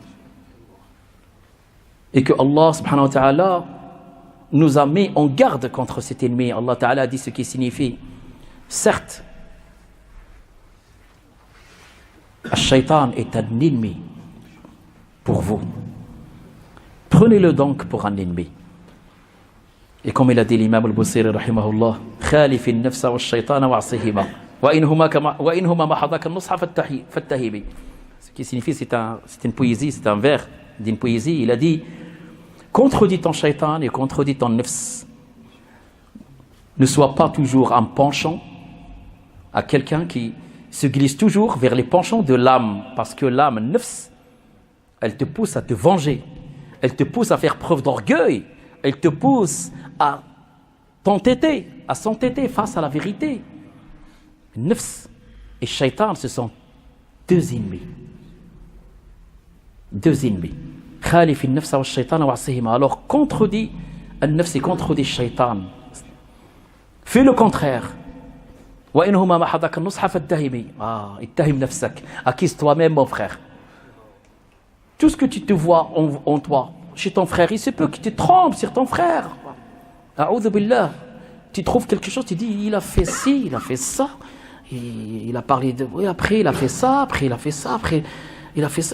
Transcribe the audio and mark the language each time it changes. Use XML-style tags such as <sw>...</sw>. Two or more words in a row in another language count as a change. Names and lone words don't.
<fr>Et que Allah</fr> <ar>سبحانه وتعالى</ar> <fr>nous a mis en garde contre cet ennemi.</fr> <ar>الله تعالى</ar> <fr>dit ce qui signifie, certes, Shaitan est un ennemi pour vous. Prenez-le donc pour un ennemi. Et comme il a dit l'imam al-Busiri</fr> <ar>رحمه الله خالف النفس والشيطان واعصهما وإنهما محضاك النصح فاتهم.</ar> <fr>Ce qui signifie, c'est une poésie, c'est un vers d'une poésie. Il a dit, contredis ton shaitan et contredis ton nafs. Ne sois pas toujours un penchant à quelqu'un qui se glisse toujours vers les penchants de l'âme, parce que l'âme, nafs, elle te pousse à te venger, elle te pousse à faire preuve d'orgueil, elle te pousse à s'entêter face à la vérité. Nafs et shaitan, ce sont deux ennemis. Deux ennemis.</fr> <ar>خالف النفس والشيطان واعصهما.</ar> <fr>Alors contredis an-nafs et contredis shaitan. Fais le contraire.</fr> <ar>وإنهما ما حدك النصح فاتهمي. اتهم نفسك.</ar> <fr>Accuse toi-même, mon frère. Tout ce que tu te vois en toi, chez ton frère, il se peut que tu te trompes sur ton frère.</fr> <ar>أعوذ بالله.</ar> <fr>Tu trouves quelque chose, tu dis, il a fait ci, il a fait ça. Il a parlé de... Oui, après, il a fait ça, après, il a fait ça, après, il a fait ça.</fr>